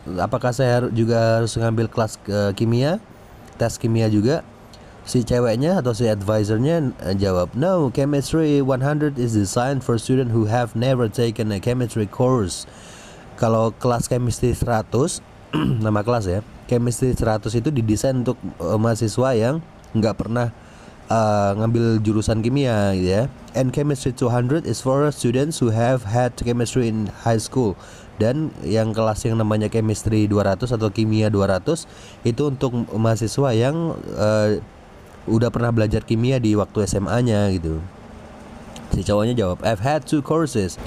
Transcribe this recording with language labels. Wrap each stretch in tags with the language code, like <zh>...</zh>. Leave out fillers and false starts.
<id>Apakah saya juga harus ngambil kelas kimia, tes kimia juga? Si ceweknya atau si advisornya jawab,</id> <en>no, chemistry 100 is designed for students who have never taken a chemistry course.</en> <id>Kalau kelas chemistry 100 nama kelas ya, chemistry 100 itu didesain untuk mahasiswa yang nggak pernah ngambil jurusan kimia gitu ya.</id> <en>And chemistry 200 is for students who have had chemistry in high school.</en> <id>Dan yang kelas yang namanya chemistry 200 atau kimia 200 itu untuk mahasiswa yang udah pernah belajar kimia di waktu SMA-nya gitu. Si cowoknya jawab,</id> <en>I've had 2 courses.</en>